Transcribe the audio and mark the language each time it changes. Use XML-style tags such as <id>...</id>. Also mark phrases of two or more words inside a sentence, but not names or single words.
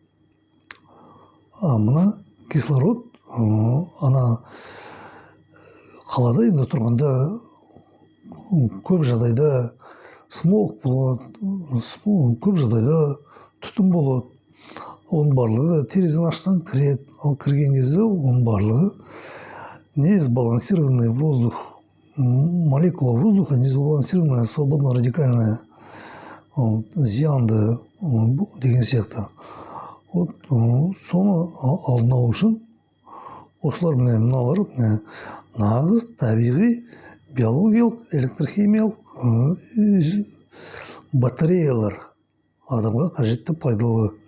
<kk>Мына кислород, қалада енді тұрғанда көп жағдайда смог болады, көп жағдайда түтін болады. Оның барлығы терезені ашсаң кіреді, ал кірген кезде оның барлығы</kk> <ru>несбалансированный воздух, молекула воздуха несбалансированная, свободно радикальная,</ru> <kk>зиянды деген сияқты. Соны алдын алу үшін осылар мыналар нағыз табиғи биологиялық, электрохимиялық батареялар адамға қажетті пайдалы.</kk>